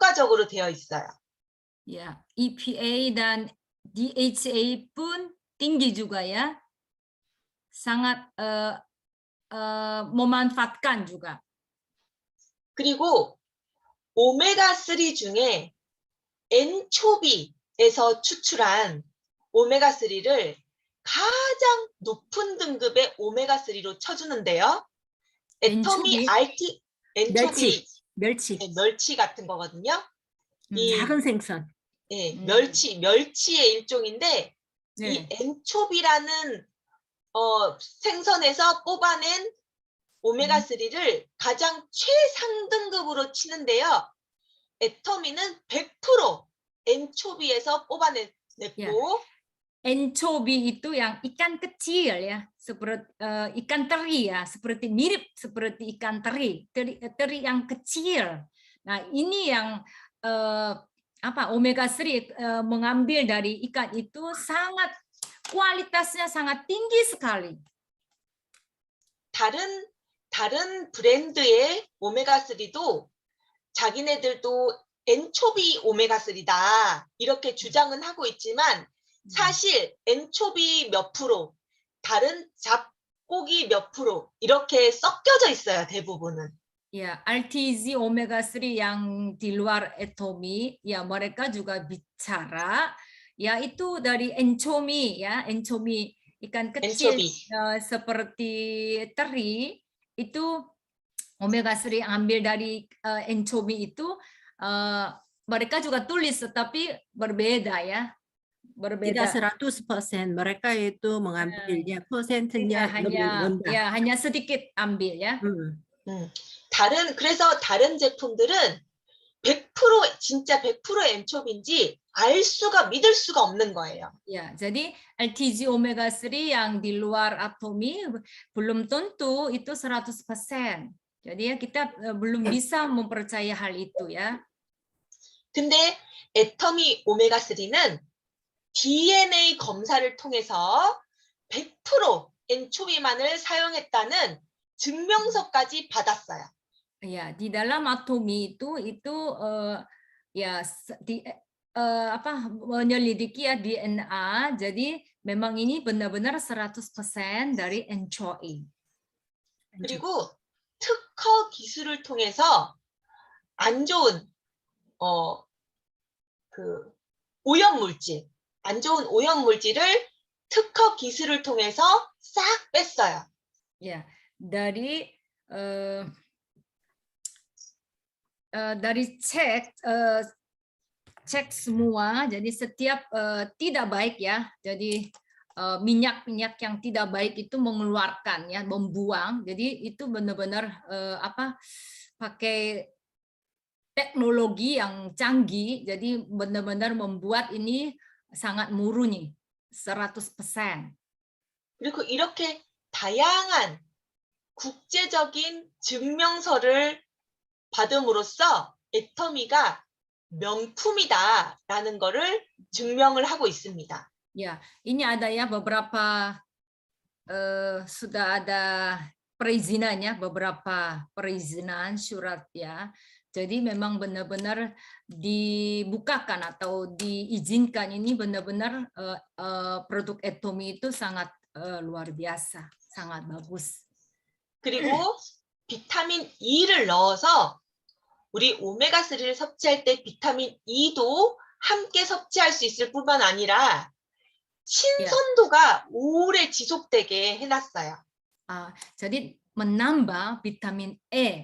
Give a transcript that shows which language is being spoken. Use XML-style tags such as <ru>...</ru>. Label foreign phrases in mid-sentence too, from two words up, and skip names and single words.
<ko>효과적으로 되어 있어요.</ko> <id>Ya, EPA dan DHA pun tinggi juga ya. Sangat memanfaatkan juga.</id> <ko>그리고 오메가3 중에 엔초비에서 추출한 오메가3를 가장 높은 등급의 오메가3로 쳐주는데요. 애터미 RT, 엔초비, 멸치. 네, 멸치 같은 거거든요. 이 작은 생선. 네, 멸치의 일종인데 이 네. 엔초비라는 생선에서 뽑아낸 오메가3를 가장 최상등급으로 치는데요. 애터미는 100% 엔초비에서 뽑아냈고</ko> <id>Anchovy itu yang ikan kecil ya, seperti ikan teri ya, seperti mirip seperti ikan teri yang kecil. Nah, ini yang omega 3 mengambil dari ikan itu sangat kualitasnya sangat tinggi sekali.</id> <ko>다른 브랜드의 오메가3도 자기네들도 엔초비 오메가3다 이렇게 주장은 하고 있지만 사실 엔초비 몇 프로, 다른 잡고기 몇 프로 이렇게 섞여져 있어요, 대부분은.</ko> <id>Ya, RTZ omega 3 yang di luar Atomy, ya mereka juga bicara, yaitu dari anchovy ya, anchovy ikan kecil seperti teri itu omega 3 yang ambil dari anchovy itu mereka juga tulis, tetapi berbeda ya. Berbeda. Tidak 100%. Mereka itu mengambilnya persentasenya lebih rendah. Ya, hanya sedikit ambil ya.</id> <ko>그래서 다른 제품들은 100% 진짜 100% 엔초비인지 믿을 수가 없는 거예요.</ko> <id>Ya, jadi LTG omega 3 yang di luar Atomy belum tentu itu 100%. Jadi ya kita belum bisa mempercayai hal itu ya.</id> <ko>근데 애터미 오메가 3는 DNA 검사를 통해서 100% 엔초비만을 사용했다는 증명서까지 받았어요.</ko> <id>Ya, di dalam Atomy itu menyelidiki ya DNA. Jadi memang ini benar-benar 100% dari anchovy.</id> <ko>그리고 특허 기술을 통해서 안 좋은 안 좋은 오염 물질을 특허 기술을 통해서 싹 뺐어요.</ko> <id>Ya, dari cek semua, jadi setiap tidak baik ya, jadi minyak-minyak yang tidak baik itu mengeluarkan ya, membuang. Jadi itu benar-benar pakai teknologi yang canggih, jadi benar-benar membuat ini sangat murni 100%.</id> <ko>그리고 이렇게 다양한 국제적인 증명서를 받음으로써 애터미가 명품이다라는 거를 증명을 하고 있습니다.</ko> <id>Ya, ini ada ya beberapa sudah ada perizinannya, beberapa perizinan surat ya. Jadi memang benar-benar dibukakan atau diizinkan, ini benar-benar produk Atomy itu sangat luar biasa, sangat bagus.</id> <ko>그리고 비타민 E를 넣어서 우리 오메가3를 섭취할 때 비타민 E도 함께 섭취할 수 있을 뿐만 아니라 신선도가 오래 지속되게 해놨어요.</ko> <id>jadi menambah vitamin E.</id>